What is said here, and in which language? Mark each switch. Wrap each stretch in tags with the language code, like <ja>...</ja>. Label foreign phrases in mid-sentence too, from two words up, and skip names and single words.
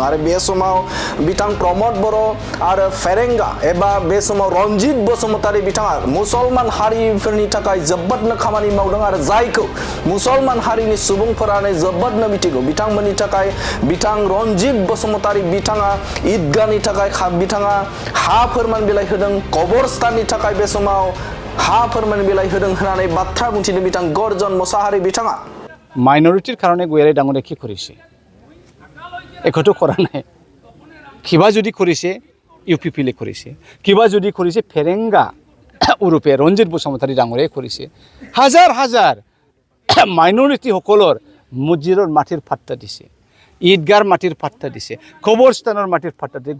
<brx>आरो बे समाव बिथां प्रमोद बर' आरो फेरेंगा एबा बे समाव रनजित बसुमतारी बिथाङा मुसलमान हारिफोरनि थाखाय जोबोदनो खामानि मावदों आरो जायखौ मुसलमान हारिनि सुबुंफोरानो जोबोदनो मिथिगौ। बिथांमोननि थाखाय बिथां रनजित बसुमतारी बिथाङा ईदगाहनि थाखाय बिथाङा हा फोरमान बिलाइ होदों, कबरस्ताननि थाखाय बे समाव हा फोरमान बिलाइ होदों होननानै बाथ्रा बुंथिदों बिथां गर्जन मोसाहारि बिथाङा।</brx> <as>মাইনৰিটিৰ কাৰণে গয়াৰী ডাঙৰে কি কৰিছে একোটো কৰা নাই। কিবা যদি কৰিছে UPPL কৰিছে, কিবা যদি কৰিছে ফেৰেংগা ওৰূপে ৰঞ্জিত বসুমতাৰী ডাঙৰে কৰিছে। হাজাৰ হাজাৰ মাইনৰিটিসকলৰ মছজিদৰ মাটিৰ পাট্টা দিছে, ঈদগাহৰ মাটিৰ পাট্টা দিছে, কবৰস্থানৰ মাটিৰ পাট্টা দিছে।</as>